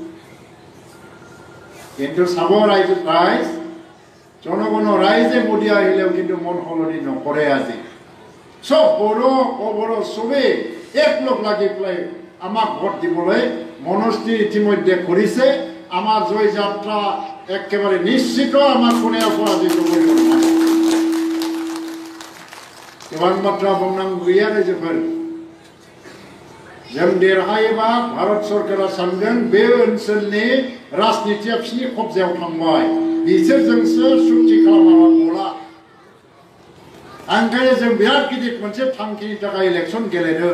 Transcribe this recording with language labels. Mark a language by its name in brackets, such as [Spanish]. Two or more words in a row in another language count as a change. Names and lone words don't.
[Assamese] কিন্তু চাব ৰাইজ, জনগণৰ ৰাইজে মোদী আহিলেও কিন্তু মন সলনি নকৰে। আজি চব বড়ো অবড়ো চবেই একলগ লাগি পেলাই আমাক ভোট দিবলৈ মনস্থিৰ ইতিমধ্যে কৰিছে। আমাৰ জয় যাত্ৰা একেবাৰে নিশ্চিত, আমাক কোনে পৰাজিত কৰিব নোৱাৰে। [Bodo] गोबां बाथ्रा बुंनांगौ गैया रायजोफोर। जों देरहायोबा भारत सरकारा सानगोन बे ओनसोलनि राजनितिया बिसिनि कब्जायाव थांबाय, बिसोरजोंसो सुक्ति खालामाबा गला। ओंखायनो जों बिराद गिदिर मोनसे थांखिनि थाखाय इलेक्सन गेलेदों।